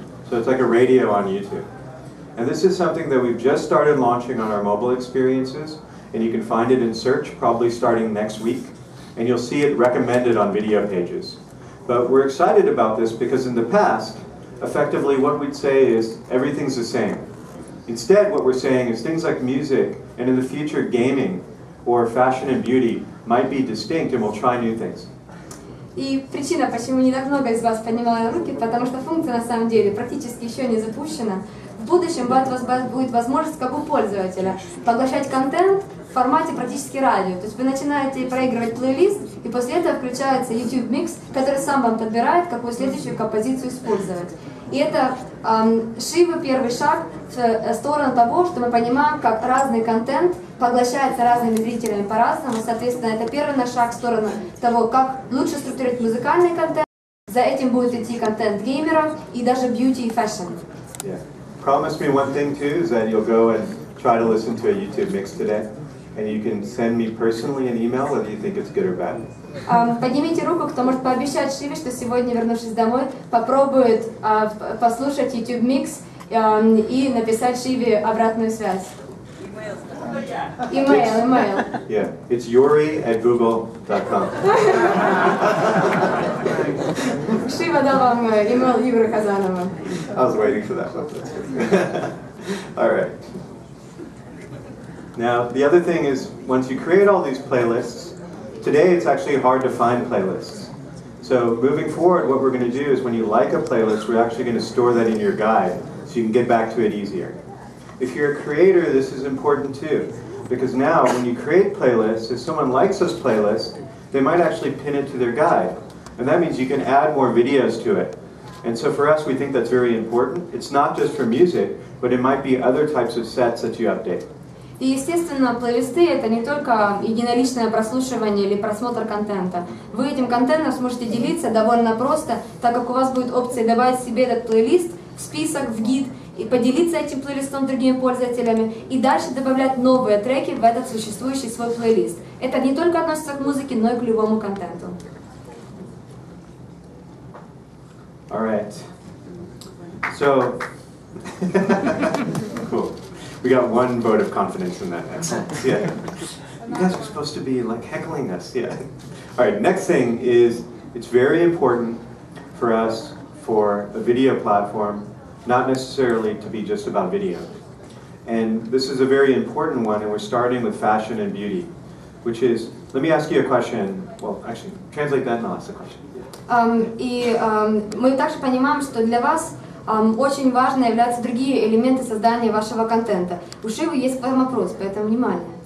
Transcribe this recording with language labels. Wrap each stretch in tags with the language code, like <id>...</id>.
<en>So it's like a radio on YouTube. And this is something that we've just started launching on our mobile experiences, and you can find it in search probably starting next week, and you'll see it recommended on video pages. But we're excited about this because in the past, effectively what we'd say is everything's the same. Instead, what we're saying is things like music, and in the future gaming, or fashion and beauty might be distinct, and we'll try new things.</en> <ru>И причина, почему не так много из вас поднимало руки, потому что функция на самом деле практически еще не запущена. В будущем у вас будет возможность, как у пользователя, поглощать контент в формате практически радио. То есть вы начинаете проигрывать плейлист, и после этого включается YouTube Mix, который сам вам подбирает, какую следующую композицию использовать. И это Шива первый шаг в сторону того, что мы понимаем, как разный контент поглощается разными зрителями по-разному. Соответственно, это первый наш шаг в сторону того, как лучше структурировать музыкальный контент. За этим будет идти контент геймеров и даже beauty и fashion.</ru> <en>Yeah. Promise me one thing too, is that you'll go and try to listen to a YouTube mix today, and you can send me personally an email whether you think it's good or bad.</en> <ru>Поднимите руку, кто может пообещать Шиве, что сегодня, вернувшись домой, попробует послушать YouTube Mix и написать Шиве обратную связь.</ru> <en>Email. Yeah, it's yuri@google.com.</en> <ru>Шива дал вам email Юры Казанова.</ru> <en>I was waiting for that one. All right. Now, the other thing is, once you create all these playlists, today it's actually hard to find playlists. So moving forward, what we're going to do is when you like a playlist, we're actually going to store that in your guide so you can get back to it easier. If you're a creator, this is important too, because now when you create playlists, if someone likes this playlist, they might actually pin it to their guide. And that means you can add more videos to it. And so for us, we think that's very important. It's not just for music, but it might be other types of sets that you update.</en> <ru>И, естественно, плейлисты — это не только единоличное прослушивание или просмотр контента. Вы этим контентом сможете делиться довольно просто, так как у вас будет опция добавить себе этот плейлист в список, в гид, и поделиться этим плейлистом с другими пользователями, и дальше добавлять новые треки в этот существующий свой плейлист. Это не только относится к музыке, но и к любому контенту.</ru> <en>All right. So, cool. We got one vote of confidence in that. Excellent. Yeah. You guys are supposed to be like heckling us. Yeah. All right. Next thing is, it's very important for us for a video platform, not necessarily to be just about video. And this is a very important one, and we're starting with fashion and beauty, which is, let me ask you a question. Well, actually, translate that and I'll ask the question.</en> <ru>И мы также понимаем, что для вас очень важно являются другие элементы создания вашего контента. У Шивы есть к вам вопрос, поэтому внимание.</ru>